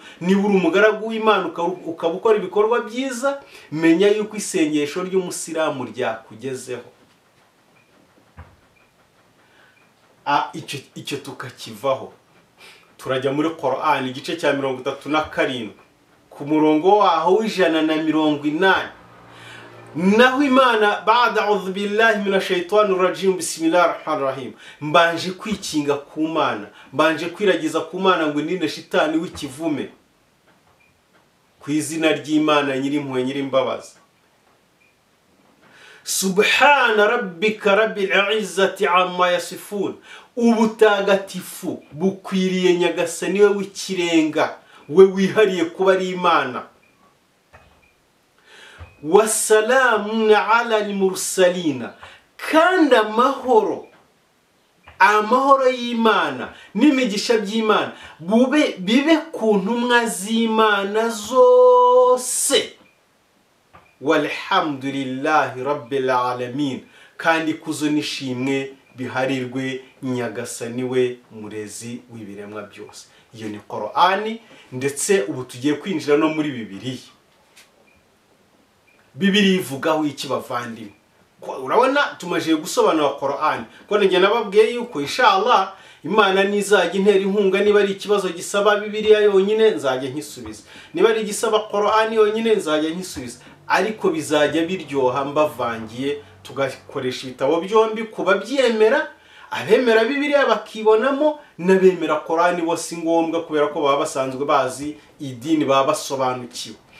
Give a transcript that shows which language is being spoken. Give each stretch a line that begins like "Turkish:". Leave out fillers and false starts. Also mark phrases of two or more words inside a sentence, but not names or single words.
Kinyarwanda: Niba uri umugaragu w'Imana ukaba ukora ibikorwa byiza, menya yuko isengesho ry'umusilamu ryakugezeho. Icyo tukakivaho, turajya muri Qur'an igice cya 37 ku murongo waho w'180, naho Imana
Arabic: بعد أعوذ بالله من الشيطان الرجيم بسم الله الرحمن الرحيم,
Kinyarwanda: mbanje kwikinga ku Mana, mbanje kwiragiza ku Mana ngo ninde shitani w'ikivume, ku izina ry'Imana nyirimpuhwe nyirimbabazi.
Arabic: سبحان ربك رب العزة عما يصفون,
Kinyarwanda: ubutagatifu bukwiriye Nyagasani we w'ikirenga, we wihariye kuba ari Imana.
Arabic: وسلام على المرسلين,
Kinyarwanda: kandi amahoro y'Imana n'imigisha by'Imana bibe ku ntumwa z'Imana zose.
Arabic: والحمد لله رب العالمين,
Kinyarwanda: kandi kuzo nishimwe biharirwe Nyagasani we murezi w'ibiremwa byose. Iyo ni Qur'ani, ndetse ubu tugiye kwinjira no muri Bibiliya ivugaho iki bavandimwe? Urabona tumaje gusobanura Qur'ani, ko nge nababwiye yuko inshallah Imana nizajya intera inkunga, niba ari ikibazo gisaba Bibiliya yonyine nzajya nkisubiza, niba ari gisaba Qur'ani yonyine nzajya nkisubiza, ariko bizajya biryoha mbavangiye, tugakoresha ibitabo byombi kuba byemera, abemera Bibiliya bakibonamo, n'abemera Qur'ani bose ngombwa, kubera ko baba basanzwe bazi idini, baba basobanukiwe.